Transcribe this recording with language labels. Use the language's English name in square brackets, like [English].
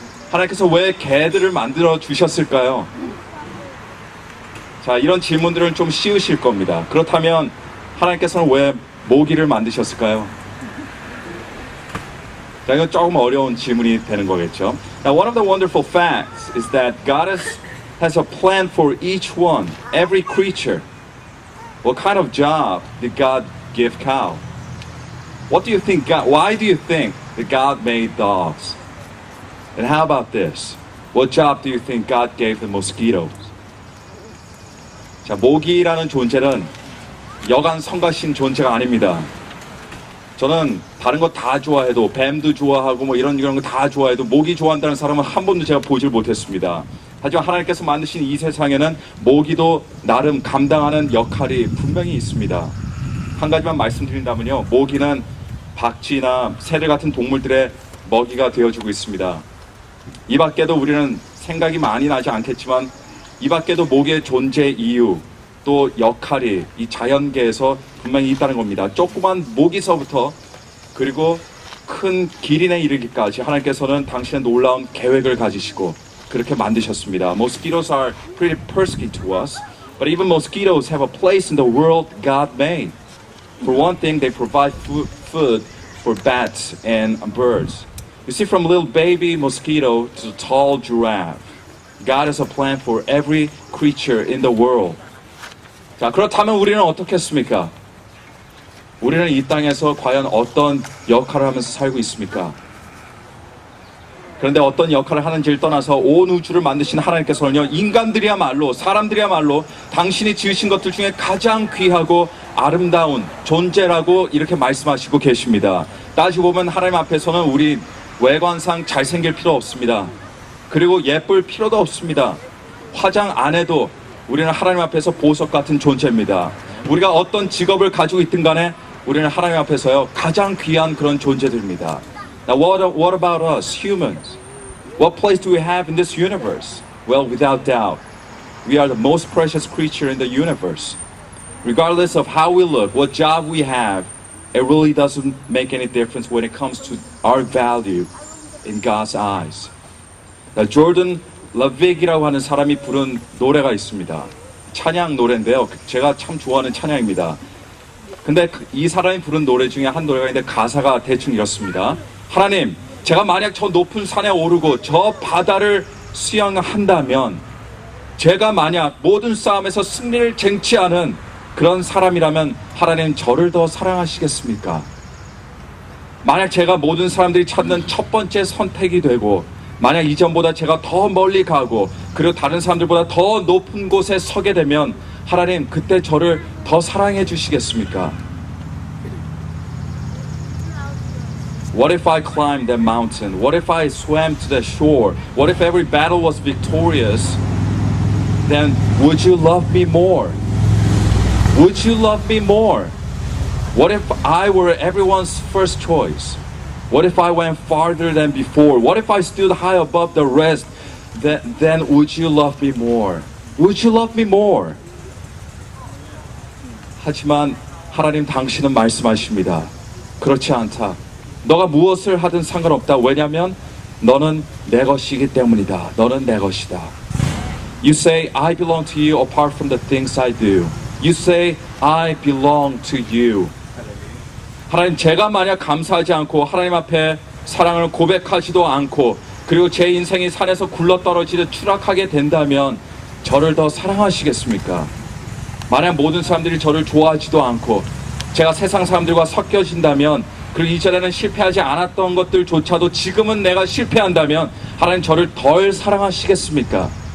[Korean] 하나님께서 왜 개들을 만들어 주셨을까요? 자, 이런 질문들은 좀 쉬우실 겁니다. 그렇다면 하나님께서는 왜 모기를 만드셨을까요? 자, 이건 조금 어려운 질문이 되는 거겠죠. [English] Now, one of the wonderful facts is that God has a plan for each one, every creature. What kind of job did God give cow? What do you think why do you think that God made dogs? And how about this? What job do you think God gave the mosquitoes? [Korean] 자, 모기라는 존재는 여간 성가신 존재가 아닙니다. 저는 다른 거 다 좋아해도 뱀도 좋아하고 뭐 이런 거 다 좋아해도 모기 좋아한다는 사람은 한 번도 제가 보질 못했습니다. 하지만 하나님께서 만드신 이 세상에는 모기도 나름 감당하는 역할이 분명히 있습니다. 한 가지만 말씀드린다면요. 모기는 박쥐나 새들 같은 동물들의 먹이가 되어주고 있습니다. 이 밖에도 우리는 생각이 많이 나지 않겠지만 이 밖에도 모기의 존재 이유 또 역할이 이 자연계에서 분명히 있다는 겁니다. 조그만 모기서부터 그리고 큰 기린에 이르기까지 하나님께서는 당신의 놀라운 계획을 가지시고 그렇게 만드셨습니다. [English] Mosquitoes are pretty persky to us, but even mosquitoes have a place in the world God made. For one thing, they provide food for bats and birds. You see, from little baby mosquito to the tall giraffe, God has a plan for every creature in the world. [Korean] 자, 그렇다면 우리는 어떻겠습니까? 우리는 이 땅에서 과연 어떤 역할을 하면서 살고 있습니까? 그런데 어떤 역할을 하는지를 떠나서 온 우주를 만드신 하나님께서는요, 인간들이야말로, 사람들이야말로 당신이 지으신 것들 중에 가장 귀하고 아름다운 존재라고 이렇게 말씀하시고 계십니다. 따지고 보면 하나님 앞에서는 우리 외관상 잘생길 필요 없습니다. 그리고 예쁠 필요도 없습니다. 화장 안 해도 우리는 하나님 앞에서 보석 같은 존재입니다. 우리가 어떤 직업을 가지고 있든 간에 우리는 하나님 앞에서요, 가장 귀한 그런 존재들입니다. [English] Now, what about us, humans? What place do we have in this universe? Well, without doubt, we are the most precious creature in the universe. Regardless of how we look, what job we have, it really doesn't make any difference when it comes to our value in God's eyes. [Korean] Now, Jordan Lavig이라고 하는 사람이 부른 노래가 있습니다. 찬양 노래인데요. 제가 참 좋아하는 찬양입니다. 근데 이 사람이 부른 노래 중에 한 노래가 있는데 가사가 대충 이렇습니다. 하나님, 제가 만약 저 높은 산에 오르고 저 바다를 수영한다면, 제가 만약 모든 싸움에서 승리를 쟁취하는 그런 사람이라면 하나님 저를 더 사랑하시겠습니까? 만약 제가 모든 사람들이 찾는 첫 번째 선택이 되고, 만약 이전보다 제가 더 멀리 가고 그리고 다른 사람들보다 더 높은 곳에 서게 되면 하나님 그때 저를 더 사랑해 주시겠습니까? [English] What if I climbed that mountain? What if I swam to the shore? What if every battle was victorious? Then would you love me more? Would you love me more? What if I were everyone's first choice? What if I went farther than before? What if I stood high above the rest? Then would you love me more? Would you love me more? [Korean] 하지만 하나님 당신은 말씀하십니다. 그렇지 않다. 너가 무엇을 하든 상관없다. 왜냐하면 너는 내 것이기 때문이다. 너는 내 것이다. [English] You say, I belong to you apart from the things I do. You say, I belong to you. [Korean] 하나님, 제가 만약 감사하지 않고 하나님 앞에 사랑을 고백하지도 않고 그리고 제 인생이 산에서 굴러떨어지듯 추락하게 된다면 저를 더 사랑하시겠습니까? 만약 모든 사람들이 저를 좋아하지도 않고 제가 세상 사람들과 섞여진다면, 그리고 이전에는 실패하지 않았던 것들조차도 지금은 내가 실패한다면 하나님 저를 덜 사랑하시겠습니까?